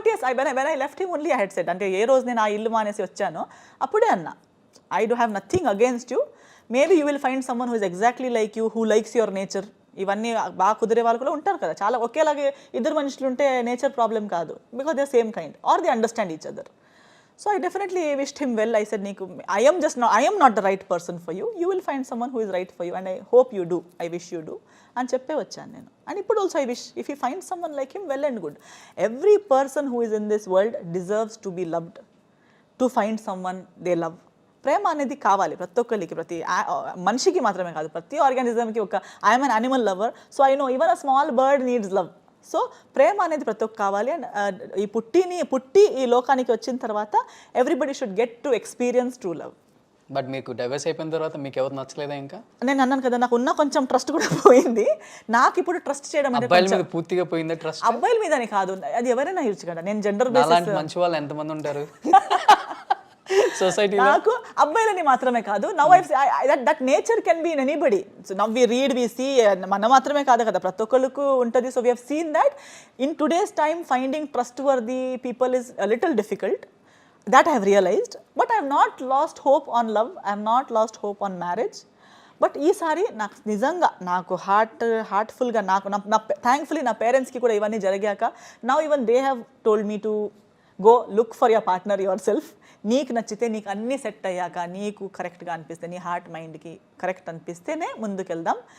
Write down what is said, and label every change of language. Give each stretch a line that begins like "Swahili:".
English: but yes, when I left him only I had said,
Telugu: అంటే ఏ రోజు నేను ఆ ఇల్లు మానేసి వచ్చానో అప్పుడే అన్నా,
English: I do have nothing against you. Maybe you will find someone who is exactly like you, who likes your nature.
Telugu: ఇవన్నీ బాగా కుదిరే వాళ్ళు కూడా ఉంటారు కదా, చాలా ఒకేలాగే ఇద్దరు మనుషులు ఉంటే నేచర్ ప్రాబ్లం కాదు,
English: Because they same kind are they understand each other. So I definitely wished him well. I said, నీకు I am not the right person for you. You will find someone who is right for you and I hope you do. I wish you do
Telugu: అని చెప్పే వచ్చాను నేను.
English: And ఇప్పుడు also I wish if you find someone like him, well and good. Every person who is in this world deserves to be loved, to find someone they love.
Telugu: ప్రేమ అనేది కావాలి ప్రతి ఒక్కరికి, ప్రతి మనిషికి మాత్రమే కాదు, ప్రతి ఆర్గానిజంకి.
English: I'm an animal lover, so I know even a small bird needs love.
Telugu: So ప్రేమ అనేది ప్రతి ఒక్క కావాలి.
English: and
Telugu: ఈ పుట్టి ఈ లోకానికి వచ్చిన తర్వాత
English: Everybody should get to experience true love.
Telugu: But మీకు డైవర్స్ అయిపోయిన తర్వాత మీకు ఎవరు నచ్చలేదా? ఇంకా నేను అన్నాను కదా, నాకు ఉన్న కొంచెం ట్రస్ట్ కూడా పోయింది. నాకు ఇప్పుడు ట్రస్ట్ చేయడం అంటే అబ్బాయిల మీద పూర్తిగా పోయిందా ట్రస్ట్? అబ్బాయిల మీదని కాదు, అది ఎవరైనా యూజ్ కదా. నేను జెండర్ అలాంటి మంచి వాళ్ళు ఎంతమంది ఉంటారు సొసైటీ? నాకు అబ్బాయిలని మాత్రమే కాదు,
English: Now that nature can be in anybody. So now we read, we see,
Telugu: మన మాత్రమే కాదు కదా, ప్రతి ఒక్కరికి ఉంటుంది.
English: So we have seen that in today's time finding trustworthy people is a little difficult. That I have realized, but I have not lost hope on love. I have not lost hope on marriage.
Telugu: But ఈసారి నాకు నిజంగా నాకు హార్ట్ఫుల్గా నాకు నా thankfully నా పేరెంట్స్కి కూడా ఇవన్నీ జరిగాక
English: Now even they have told me to go look for your partner yourself.
Telugu: నీకు నచ్చితే, నీకు అన్నీ సెట్ అయ్యాక, నీకు కరెక్ట్గా అనిపిస్తే, నీ హార్ట్ మైండ్కి కరెక్ట్ అనిపిస్తేనే ముందుకెళ్దాం.